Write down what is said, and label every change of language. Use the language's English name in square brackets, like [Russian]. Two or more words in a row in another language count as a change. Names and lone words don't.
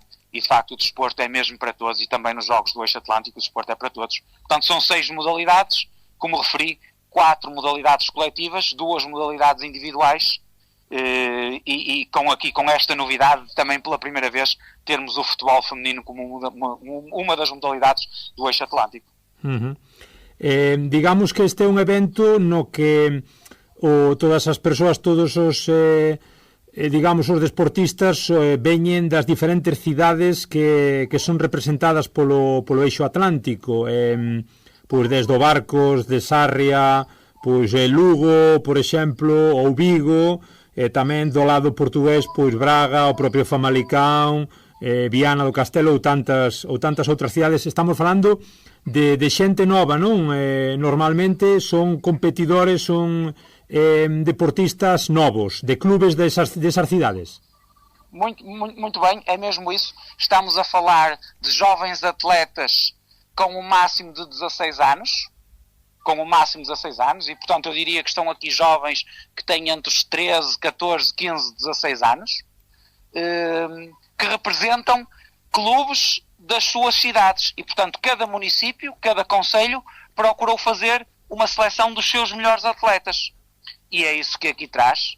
[Portuguese] E, de facto, o desporto é mesmo para todos, e também nos Jogos do Eixo Atlântico o desporto é para todos. Portanto, são 6 modalidades, como referi, 4 modalidades coletivas, 2 modalidades individuais, e com esta novidade também pela primeira vez termos o futebol feminino como uma das modalidades do Eixo Atlântico. [Galician] Digamos que este é un evento no que todas as persoas, todos os digamos os deportistas veñen das diferentes cidades que son representadas polo Eixo Atlántico, pois desde o Barcos, de Sarria, pois Lugo, por exemplo, ou Vigo, tamén do lado portugués, pois Braga, o propio Famalicão, Viana do Castelo ou tantas outras cidades. Estamos falando de xente nova, non? Normalmente son competidores, son deportistas novos, de clubes desas cidades. [Portuguese] Muito bem, é mesmo isso. Estamos a falar de jovens atletas com um máximo de 16 anos, e portanto eu diria que estão aqui jovens que têm entre os 13, 14, 15, 16 anos, que representam clubes das suas cidades e portanto cada município, cada concelho procurou fazer uma seleção dos seus melhores atletas e é isso que aqui traz.